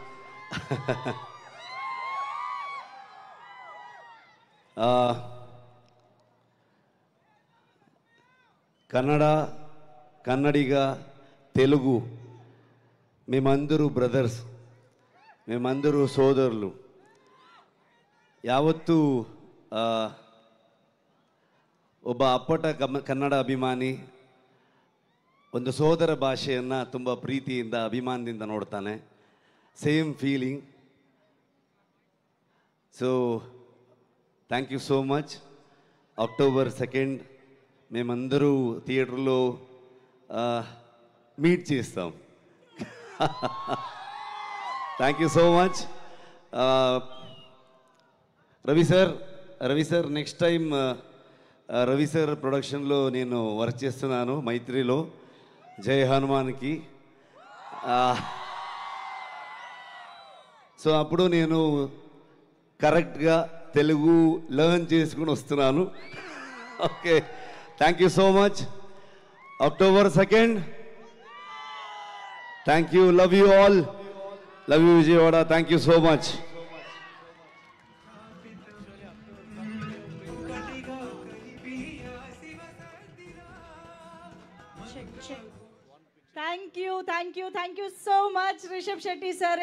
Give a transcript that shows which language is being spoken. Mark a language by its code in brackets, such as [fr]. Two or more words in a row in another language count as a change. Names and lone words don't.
[te] కన్నడిగా తెలుగు మేమందరూ బ్రదర్స్, మేమందరూ సోదరులు. [kn] ಯಾವತ್ತೂ ಒಬ್ಬ ಅಪ್ಪಟ ಕನ್ನಡ ಅಭಿಮಾನಿ ಒಂದು ಸೋದರ ಭಾಷೆಯನ್ನು ತುಂಬ ಪ್ರೀತಿಯಿಂದ ಅಭಿಮಾನದಿಂದ ನೋಡ್ತಾನೆ. [en] Same feeling. So thank you so much. [te] October 2nd మేమందరూ థియేటర్లో మీట్ చేస్తాం. [en] Thank you so much. [te] రవి సార్ [en] next time [te] రవి సార్ ప్రొడక్షన్లో నేను వర్క్ చేస్తున్నాను మైత్రిలో, జై హనుమాన్కి. సో అప్పుడు నేను కరెక్ట్గా తెలుగు లెర్న్ చేసుకుని వస్తున్నాను. [en] Okay, thank you so much. October 2nd. Thank you. Love you all. Love you Vijayawada. Thank you so much. Thank you so much, Rishabh Shetty sir.